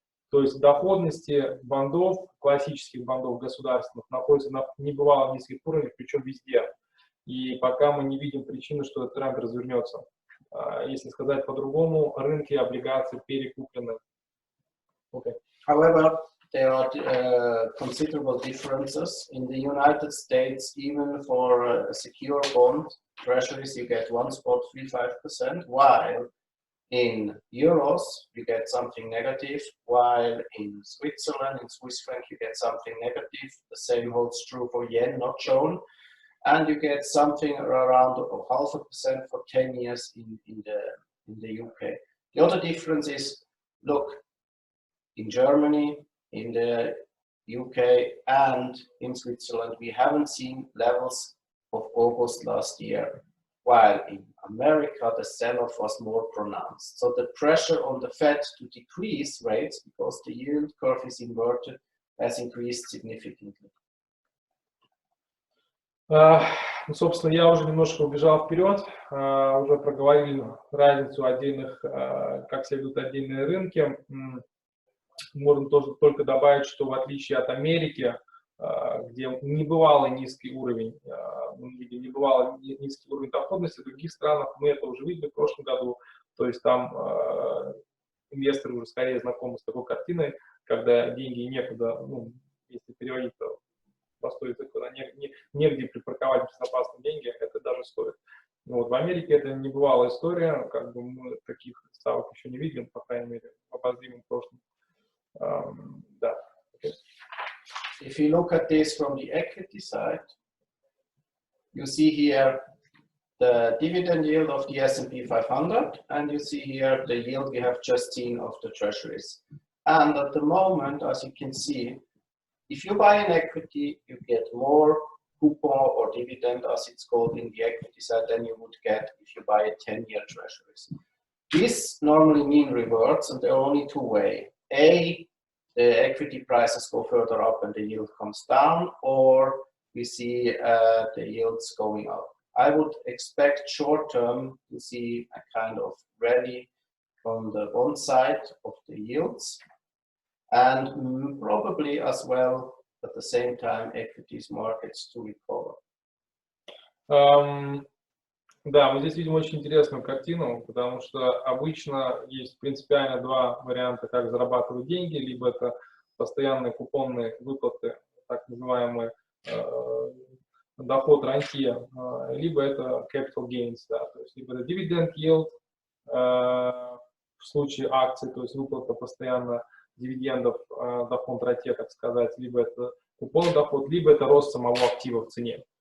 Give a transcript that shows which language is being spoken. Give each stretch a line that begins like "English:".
Russian: То есть доходности бандов, классических бандов государственных, находятся на небывало низких уровнях, причем везде. И пока мы не видим причины, что этот тренд развернется. Если сказать по-другому, рынки облигаций перекуплены.
English: Okay. However, there are considerable differences. In the United States, even for a secure bond, treasuries, you get 1.35%, while in euros, you get something negative, while in Switzerland, in Swiss franc, you get something negative. The same holds true for yen, not shown. And you get something around 0.5% for 10 years in the UK. The other difference is, look, in Germany, in the UK, and in Switzerland, we haven't seen levels of August last year, while in America, the sell-off was more pronounced. So the pressure on the Fed to decrease rates, because the yield curve is inverted, has increased significantly.
Russian: Собственно, я уже немножко убежал вперед, уже проговорили разницу отдельных, как себя ведут отдельные рынки. Можно тоже только добавить, что в отличие от Америки, где небывалый низкий уровень, низкий уровень доходности, в других странах мы это уже видели в прошлом году. То есть там инвесторы уже скорее знакомы с такой картиной, когда деньги некуда, ну, если переводить, то простой язык, когда негде припарковать безопасные деньги, это даже стоит. Но вот в Америке это небывалая история, как бы мы таких ставок еще не видим, по крайней мере, в обозримом прошлом. Да.
English: If you look at this from the equity side, you see here the dividend yield of the S&P 500, and you see here the yield we have just seen of the treasuries. And at the moment, as you can see, if you buy an equity, you get more coupon or dividend, as it's called in the equity side, than you would get if you buy a 10-year treasuries. This normally means reverts, and there are only two ways. A, the equity prices go further up and the yield comes down, or we see the yields going up. I would expect short term to see a kind of rally on the bond side of the yields, and probably as well at the same time equities markets to recover.
Russian: Да, мы здесь видим очень интересную картину, потому что обычно есть принципиально два варианта, как зарабатывать деньги. Либо это постоянные купонные выплаты, так называемый доход рантье, либо это capital gains, да, то есть либо это dividend yield в случае акций, то есть выплата постоянно дивидендов до фонд рантье, так сказать, либо это купонный доход, либо это рост самого актива в цене.